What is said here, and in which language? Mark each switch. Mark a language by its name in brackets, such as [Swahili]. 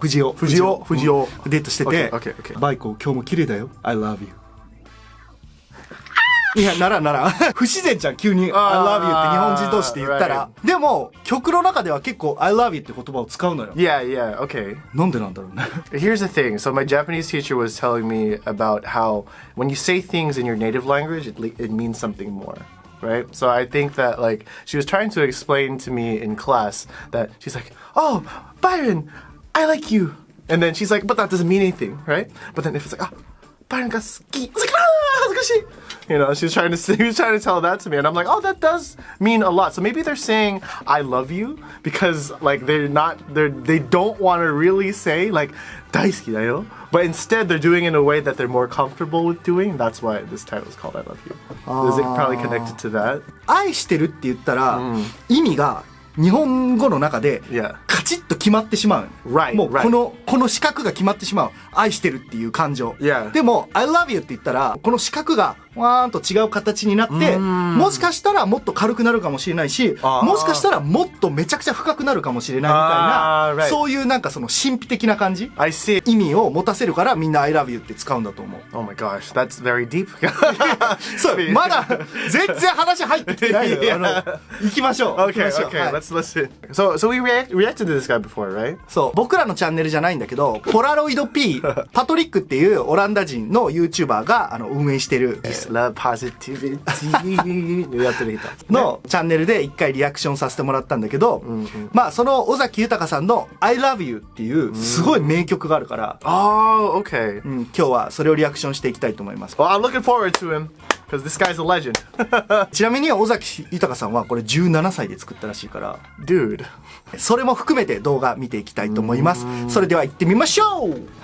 [Japanese] 藤尾藤尾デートしてて、 [English] Okay. [Japanese] バイコ今日も綺麗だよ [English] I love you。 [Japanese] いや、なら不自然じゃん、急に [English] I love you [Japanese] って日本人同士で言ったら。でも曲の中では結構 [English] I love you [Japanese] って言葉を使うのよ。 [English] Yeah, okay. [Japanese] なんでなんだろうね。 [English] Here's the thing. So my Japanese teacher was telling me about how when you say things in your native language, it means something more, right? So I think that like she was trying to explain to me in class that she's like, "Oh, Byron, I like you," and then she's like, "But that doesn't mean anything, right?" But then if it's like, "Ah, Byron [Japanese] が好き," [English] it's like, "Ah, [Japanese] 恥ずかしい." [English] You know, she was trying to tell that to me, and I'm like, oh, that does mean a lot. So maybe they're saying I love you because like they don't want to really say like [Japanese] 大好きだよ, [English] but instead they're doing it in a way that they're more comfortable with doing. That's why this title is called I love you. Is it probably connected to that? [Japanese] 愛してるって言ったら、意味が日本語の中でカチッと決まってしまう。もうこの四角が決まってしまう。愛してるっていう感情。でも [English] I love you [Japanese] って言ったらこの四角がわーんと違う形になって、もしかしたらもっと軽くなるかもしれないし、もしかしたらもっとめちゃくちゃ深くなるかもしれないみたいな、そういうなんかその神秘的な感じ、意味を持たせるからみんな I love you って使うんだと思う。 [English] Oh my gosh, that's very deep. [Japanese] そうまだ全然話入ってきてないのよ。行きましょう。 [English] Okay, let's listen. So we reacted to this guy before, right? [Japanese] そう、僕らのチャンネルじゃないんだけど、ポラロイド P パトリックっていうオランダ人の YouTuber が運営してる [English] Love positivity [Japanese] やってる人のチャンネルで一回リアクションさせてもらったんだけど、まあその尾崎豊さんの I love you っていうすごい名曲があるから、 [English] Oh, okay. [Japanese] 今日はそれをリアクションしていきたいと思います。 [English] Well, I'm looking forward to him because this guy's a legend. [Japanese] ちなみに尾崎豊さんはこれ17歳で作ったらしいから、 [English] Dude. [Japanese] それも含めて動画見ていきたいと思います。それでは行ってみましょう。